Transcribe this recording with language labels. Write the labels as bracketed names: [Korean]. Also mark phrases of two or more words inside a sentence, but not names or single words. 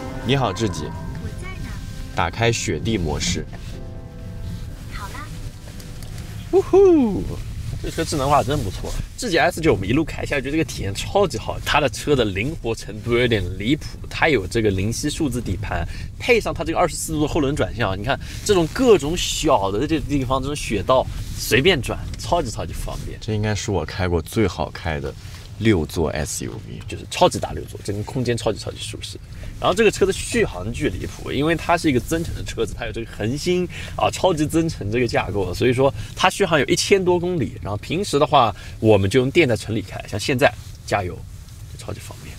[Chinese] 你好，志己。打開雪地模式。好啦。呜呼！这车智能化真不错。智己 S9我们一路开下来，觉得这个体验超级好。它的车的灵活程度有点離譜，它有這個靈犀數字底盤，配上它這個24度的後輪轉向，你看這種各種小的這個地方，這種雪道隨便轉，超級方便。這應該是我開過最好開的6座 SUV，就是超級大6座，整個空間超級舒適。然後這個車的續航距離譜，因為它是一個增程的車子，它有這個恆星啊超級增程這個架構，所以說它續航有1000多公里。然後平時的話，我們就用電在城裡開，像現在加油就超級方便。